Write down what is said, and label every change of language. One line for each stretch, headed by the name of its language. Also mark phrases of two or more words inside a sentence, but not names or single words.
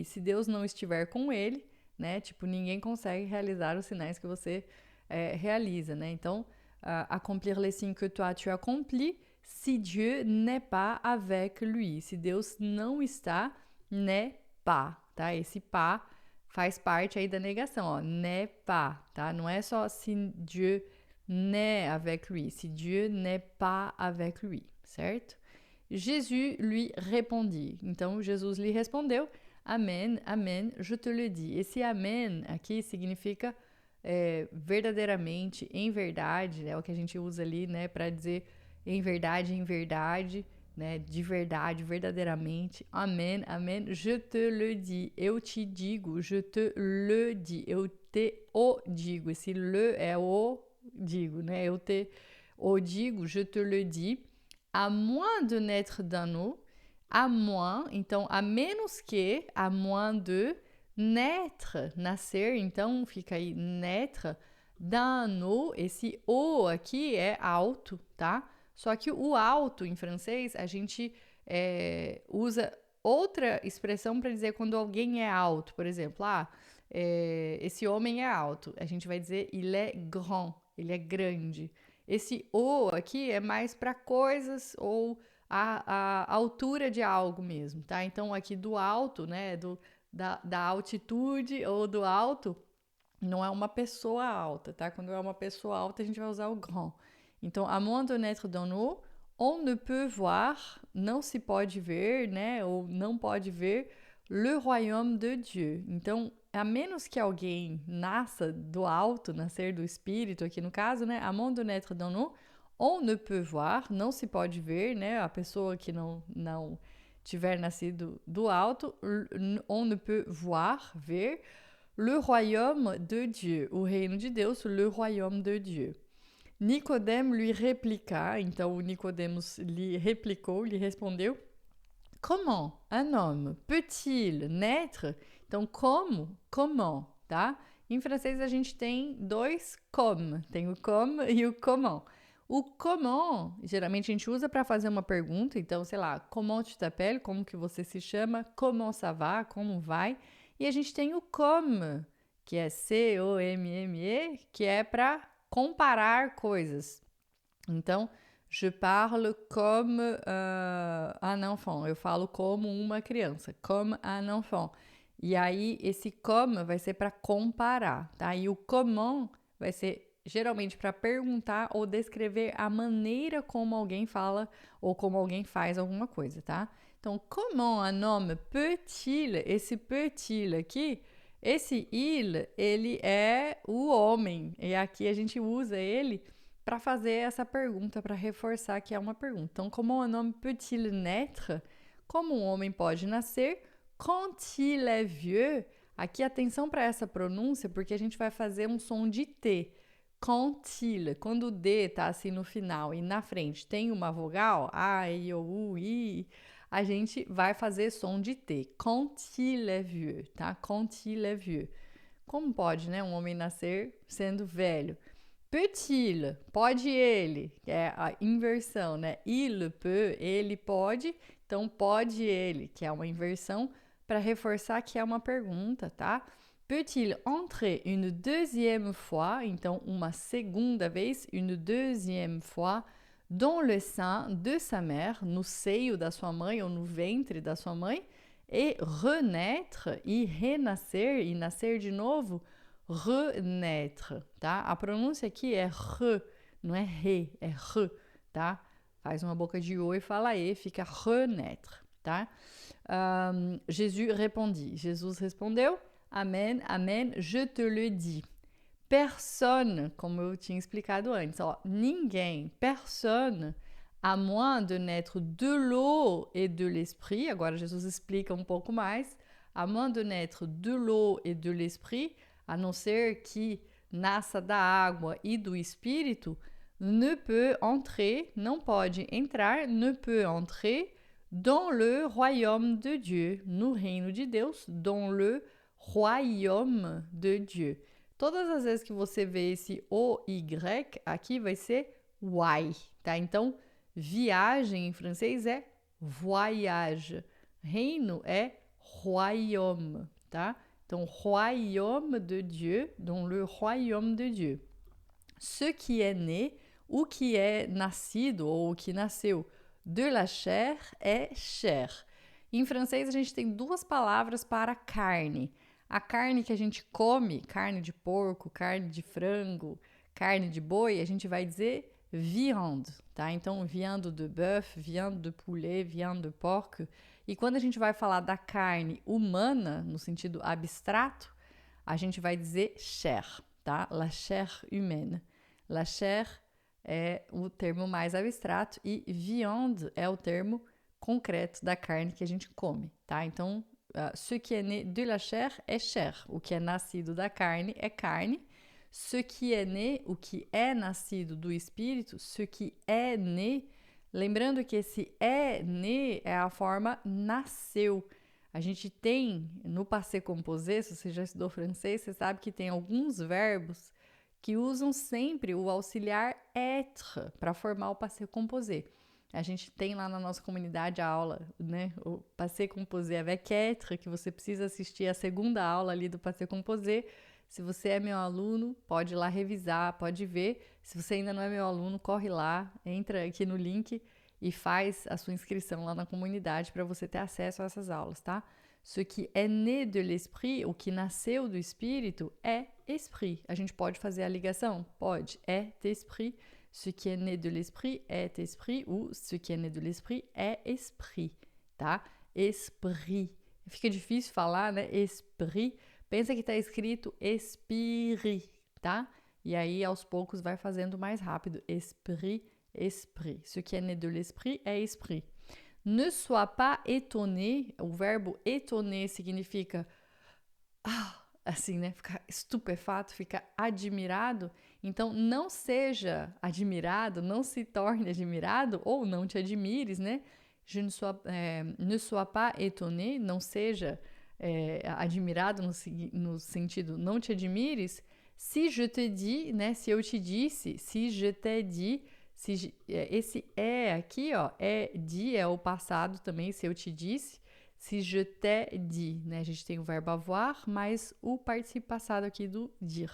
Portuguese: Se Deus não estiver com ele, né? Tipo, ninguém consegue realizar os sinais que você realiza, né? Então,
French: accomplir les signes que toi, tu accomplis si Dieu n'est pas avec lui.
Portuguese: Se Deus não está,
French: n'est pas,
Portuguese: tá? Esse pas faz parte aí da negação, ó,
French: n'est pas,
Portuguese: tá? Não é só
French: si Dieu n'est avec lui, si Dieu n'est pas avec lui,
Portuguese: certo?
French: Jésus lui répondit.
Portuguese: Então, Jesus lhe respondeu,
French: Amen, amen, je te le dis. Esse amen aqui significa verdadeiramente, em verdade, é o que a gente usa ali, né, para dizer em verdade, né, de verdade, verdadeiramente. Amen, amen, je te le dis.
Portuguese: Eu te digo,
French: je te le dis.
Portuguese: Eu te o digo. Esse le é o digo, né? Eu te o digo,
French: je te le dis. À moins de naître d'un eau, à moins,
Portuguese: então, a menos que,
French: à moins de naître,
Portuguese: nascer, então fica aí naître,
French: d'un eau,
Portuguese: esse o aqui é alto, tá? Só que o alto em francês, a gente usa outra expressão para dizer quando alguém é alto. Por exemplo, esse homem é alto. A gente vai dizer il est grand, ele é grande. Esse o aqui é mais para coisas ou a altura de algo mesmo, tá? Então, aqui do alto, né, da altitude ou do alto, não é uma pessoa alta, tá? Quando é uma pessoa alta, a gente vai usar o grand. Então,
French: à moins de naître dans l'eau, on ne peut voir,
Portuguese: não se pode ver, né? Ou não pode ver
French: le royaume de Dieu.
Portuguese: Então, a menos que alguém nasça do alto, nascer do espírito, aqui no caso, né?
French: À moins de naître dans l'eau, on ne peut voir,
Portuguese: não se pode ver, né? A pessoa que não tiver nascido do alto,
French: on ne peut voir, ver, le royaume de Dieu,
Portuguese: o reino de Deus,
French: le royaume de Dieu. Nicodème lui répliqua,
Portuguese: então Nicodemos lhe replicou, lhe respondeu,
French: comment un homme peut-il naître?
Portuguese: Então, como, comment, tá? Em francês a gente tem dois comme, tem o comme e o comment. O comment, geralmente a gente usa para fazer uma pergunta, então, sei lá,
French: comment tu t'appelles,
Portuguese: como que você se chama,
French: comment ça va,
Portuguese: como vai? E a gente tem o comme, que é C-O-M-M-E, que é para comparar coisas. Então,
French: je parle comme un enfant.
Portuguese: Eu falo como uma criança,
French: comme un enfant.
Portuguese: E aí, esse comme vai ser para comparar, tá? E o comment vai ser geralmente para perguntar ou descrever a maneira como alguém fala ou como alguém faz alguma coisa, tá? Então,
French: comment un homme peut-il?
Portuguese: Esse peut-il aqui, esse il, ele é o homem. E aqui a gente usa ele para fazer essa pergunta, para reforçar que é uma pergunta. Então,
French: comment un homme peut-il naître?
Portuguese: Como um homem pode nascer?
French: Quand il est vieux.
Portuguese: Aqui, atenção para essa pronúncia, porque a gente vai fazer um som de T.
French: Quand il.
Portuguese: Quando o D tá assim no final e na frente tem uma vogal, A, I, O, U, I, a gente vai fazer som de T.
French: Quand il est vieux, tá? Quand il est vieux.
Portuguese: Como pode, né, um homem nascer sendo velho?
French: Peut-il,
Portuguese: pode ele, que é a inversão, né?
French: Il peut,
Portuguese: ele pode, então pode ele, que é uma inversão, para reforçar que é uma pergunta, tá?
French: Peut-il entrer une deuxième fois,
Portuguese: então uma segunda vez,
French: une deuxième fois, dans le sein de sa mère,
Portuguese: no seio da sua mãe ou no ventre da sua mãe,
French: et renaître,
Portuguese: e renascer, e nascer de novo, renaître, tá? A pronúncia aqui é re, não é re, é re, tá? Faz uma boca de o e fala e, fica renaître, tá?
French: Jesus répondit. Jesus respondeu, Amen, amen, je te le dis. Personne,
Portuguese: como eu tinha explicado antes, ó, ninguém,
French: personne, À moins de naître de l'eau et de l'esprit.
Portuguese: Agora Jesus explica um pouco mais.
French: À moins de naître de l'eau et de l'esprit,
Portuguese: a não ser que nasça da água e do espírito,
French: ne peut entrer,
Portuguese: não pode entrar,
French: ne peut entrer dans le royaume de Dieu,
Portuguese: no reino de Deus,
French: dans le royaume de Dieu.
Portuguese: Todas as vezes que você vê esse OY, aqui vai ser Y, tá? Então, viagem em francês é voyage. Reino é royaume, tá? Então,
French: royaume de Dieu, dans le royaume de Dieu. Ce qui est né,
Portuguese: o que é nascido ou o que nasceu
French: de la chair
Portuguese: é chair. Em francês, a gente tem duas palavras para carne. A carne que a gente come, carne de porco, carne de frango, carne de boi, a gente vai dizer viande, tá? Então,
French: viande de bœuf, viande de poulet, viande de porco.
Portuguese: E quando a gente vai falar da carne humana, no sentido abstrato, a gente vai dizer chair, tá?
French: La chair humaine.
Portuguese: La chair é o termo mais abstrato e viande é o termo concreto da carne que a gente come, tá? Então,
French: ce qui est né de la chair é chair.
Portuguese: O que é nascido da carne é carne.
French: Ce qui est né,
Portuguese: o que é nascido do espírito,
French: ce qui est né,
Portuguese: lembrando que esse é né é a forma nasceu. A gente tem no
French: passé composé,
Portuguese: se você já estudou francês, você sabe que tem alguns verbos que usam sempre o auxiliar être para formar o
French: passé composé.
Portuguese: A gente tem lá na nossa comunidade a aula, né?
French: O passé composé avec être,
Portuguese: que você precisa assistir a segunda aula ali do
French: passé composé.
Portuguese: Se você é meu aluno, pode ir lá revisar, pode ver. Se você ainda não é meu aluno, corre lá, entra aqui no link e faz a sua inscrição lá na comunidade para você ter acesso a essas aulas, tá?
French: Ce qui est né de l'esprit,
Portuguese: o que nasceu do espírito, é esprit. A gente pode fazer a ligação? Pode. É esprit.
French: Ce qui est né de l'esprit est esprit, ou ce qui est né de l'esprit est esprit, tá?
Portuguese: Esprit. Fica difícil falar, né? Esprit. Pensa que está escrito esprit, tá? E aí, aos poucos, vai fazendo mais rápido. Esprit, esprit.
French: Ce qui est né de l'esprit est esprit. Ne sois pas étonné.
Portuguese: O verbo étonné significa assim, né? Ficar estupefato, ficar admirado. Então, não seja admirado, não se torne admirado, ou não te admires, né?
French: Ne sois pas étonné,
Portuguese: não seja admirado no sentido não te admires.
French: Si je te dis,
Portuguese: né? Se eu te disse,
French: si je te dis,
Portuguese: esse é aqui, ó, é dit, é o passado também, se eu te disse.
French: Si je te dis,
Portuguese: né? A gente tem o verbo avoir, mais o participio passado aqui do dire.